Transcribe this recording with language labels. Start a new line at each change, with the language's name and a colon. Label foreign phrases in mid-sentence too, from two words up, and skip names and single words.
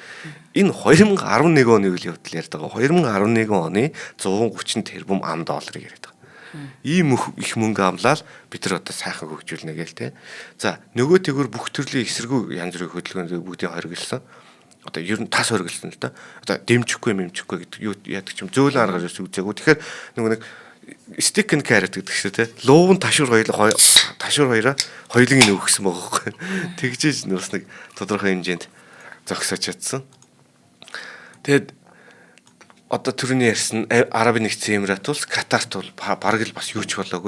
Mongolian: Энэ 2011 оны үйл явдал яриад байгаа. 2011 оны 130 тэрбум $, яриад байгаа. Ийм их мөнгө амлаад бид нар одоо сайхан хөгжүүлнэ гээл те. За нөгөө тэгвэр бүх төрлийн эсэргүү янз бүрийн хөдөлгөөнүүд бүгдийг хориглосон. Одоо ер нь тас хориглосон л да. Одоо дэмжихгүй гэдэг юу яадаг ч юм зөөлөн аргаар үзээгүй. Тэгэхээр нөгөө нэг
English: stick and carrot
Mongolian: гэдэг шүү дээ. Луун ташуур хоёроо хоёулын өгсөн байгаа байхгүй. Тэгжээж бас нэг тодорхой хэмжээнд зогсоож чадсан. Тэгэд одоо түрүүний ярьсан Арабын нэгдсэн Эмират улс, Катарт бол бараг л бас юу ч болоогүй.